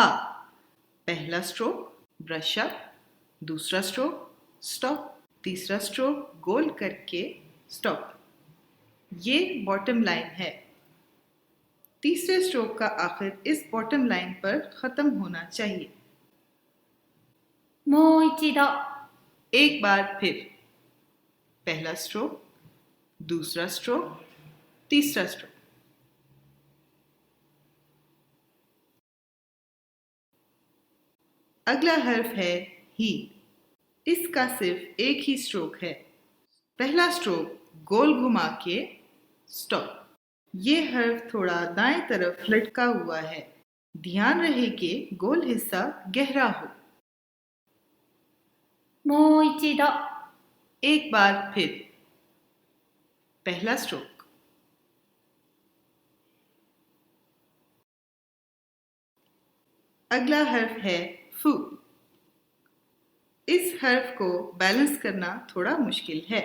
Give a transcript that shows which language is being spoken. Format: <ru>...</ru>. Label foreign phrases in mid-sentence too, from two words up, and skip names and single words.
<ur>پہلا</ur> <en>stroke brush up,</en> <ur>دوسرا</ur> <en>stroke stop,</en> <ur>تیسرا سٹروک گول کرکے سٹاپ. یہ</ur> <en>bottom line</en> <ur>ہے. تیسرے سٹروک کا آخر اس</ur> <en>bottom line</en> <ur>پر ختم ہونا چاہیے.</ur> <ja>もう一度。</ja> <ur>ایک بار پھر. پہلا سٹروک، دوسرا سٹروک، تیسرا سٹروک. اگلا حرف ہے ہی. اسکا صرف ایک ہی سٹروک ہے۔ پہلا سٹروک گول گھما کے سٹاپ. یہ حرف تھوڑا دائیں طرف لٹکا ہوا ہے. دھیان رہے کہ گول حصہ گہرا ہو.</ur> <ja>もう一度。</ja> <ur>ایک بار پھر۔ پہلا سٹروک. اگلا حرف ہے فو. اس حرف کو بیلنس کرنا تھوڑا مشکل ہے.</ur>